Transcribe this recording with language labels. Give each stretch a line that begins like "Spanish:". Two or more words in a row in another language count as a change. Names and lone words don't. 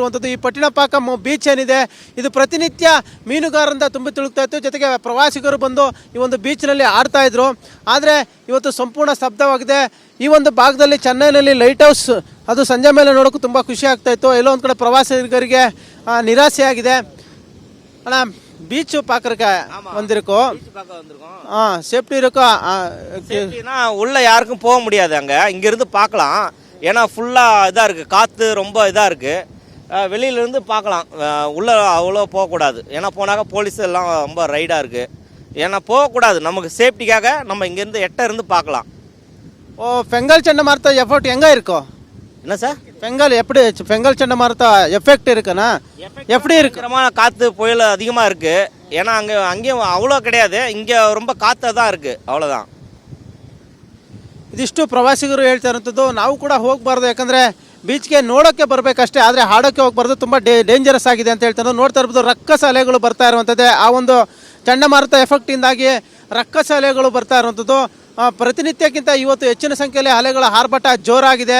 Kannada: ಈ ಪಟ್ಟಿಣಪಾಕಂ ಬೀಚ್ ಏನಿದೆ, ಇದು ಪ್ರತಿನಿತ್ಯ ಮೀನುಗಾರರಿಂದ ತುಂಬಿ ತುಳುಕ್ತಾ ಇತ್ತು. ಜೊತೆಗೆ ಪ್ರವಾಸಿಗರು ಬಂದು ಈ ಒಂದು ಬೀಚ್ನಲ್ಲಿ ಆಡ್ತಾಯಿದ್ರು. ಆದರೆ ಇವತ್ತು ಸಂಪೂರ್ಣ ಸ್ತಬ್ಧವಾಗಿದೆ. ಈ ಒಂದು ಭಾಗದಲ್ಲಿ ಚೆನ್ನೈನಲ್ಲಿ
English: light house
Kannada: ಅದು ಸಂಜೆ ಮೇಲೆ ನೋಡೋಕ್ಕೂ ತುಂಬ ಖುಷಿ ಆಗ್ತಾಯಿತ್ತು. ಎಲ್ಲೋ ಒಂದು ಕಡೆ ಪ್ರವಾಸಿಗರಿಗೆ ನಿರಾಸೆಯಾಗಿದೆ. ಅಣ್ಣ,
Tamil: பீச் பார்க்கறக்க வந்திருக்கோம். சேஃப்டி இருக்கா? சேஃப்டினா உள்ள யாருக்கும் போக முடியாது. இங்கேருந்து பார்க்கலாம். ஏன்னா ஃபுல்லாக இதாக இருக்குது, காற்று ரொம்ப இதாக இருக்குது. வெளியிலேருந்து பார்க்கலாம், உள்ளே அவ்வளோ போகக்கூடாது. ஏன்னா போனாக்க போலீஸ் எல்லாம் ரொம்ப ரைடாக இருக்குது. ஏன்னா போகக்கூடாது. நமக்கு சேஃப்டிக்காக நம்ம இங்கேருந்து இருந்து பார்க்கலாம். ஓ, ஃபெங்கல் சண்டமாருத்த எஃபெக்ட் எங்கே இருக்கோ? என்ன சார், ஃபெங்கல் எப்படி ஃபெங்கல் சண்டமாருத்த எஃபெக்ட் இருக்குண்ணா? எப்படி இருக்கிறமான காற்று புயல் அதிகமாக இருக்குது. ஏன்னா அங்கேயும் அவ்வளோ கிடையாது, இங்கே ரொம்ப காற்று தான் இருக்குது, அவ்வளோதான்.
Kannada: ಇದಿಷ್ಟು ಪ್ರವಾಸಿಗರು ಹೇಳ್ತಾ ಇರೋಂಥದ್ದು. ನಾವು ಕೂಡ ಹೋಗಬಾರ್ದು, ಯಾಕಂದರೆ ಬೀಚ್ಗೆ ನೋಡೋಕ್ಕೆ ಬರಬೇಕಷ್ಟೇ, ಆದರೆ ಹಾಡೋಕ್ಕೆ ಹೋಗಬಾರ್ದು, ತುಂಬ ಡೇಂಜರಸ್ ಆಗಿದೆ ಅಂತ ಹೇಳ್ತಾರೆ. ನೋಡ್ತಾ ಇರ್ಬೋದು, ರಕ್ಕಸ ಅಲೆಗಳು ಬರ್ತಾ ಇರುವಂಥದ್ದೇ. ಆ ಒಂದು ಚಂಡಮಾರುತ ಎಫೆಕ್ಟಿಂದಾಗಿ ರಕ್ಕಸ ಅಲೆಗಳು ಬರ್ತಾ ಇರುವಂಥದ್ದು. ಪ್ರತಿನಿತ್ಯಕ್ಕಿಂತ ಇವತ್ತು ಹೆಚ್ಚಿನ ಸಂಖ್ಯೆಯಲ್ಲಿ ಅಲೆಗಳ ಆರ್ಭಟ ಜೋರಾಗಿದೆ.